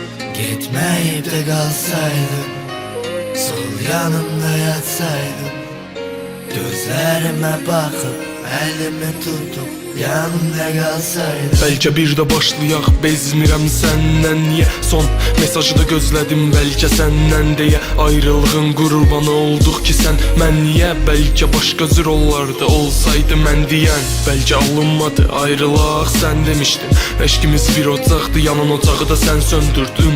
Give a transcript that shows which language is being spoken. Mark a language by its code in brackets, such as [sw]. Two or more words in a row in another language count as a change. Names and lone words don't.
[tr] Gitmeyip de kalsaydın, sol yanımda yatsaydın, gözlerime bakıp elimi tutup yanımda kalsaydın. [az] Bəlkə bir də başlayaq, bezmirəm səndən niyə? Son mesajı da gözlədim, bəlkə səndən deyə. Ayrılığın qurbanı olduq ki sən, mən niyə? Bəlkə başqa cür olardı, olsaydı mən deyən. Bəlkə alınmadı, ayrılaq sən demişdin. Eşkimiz bir ocaqdı, yanan ocağı da sən söndürdün.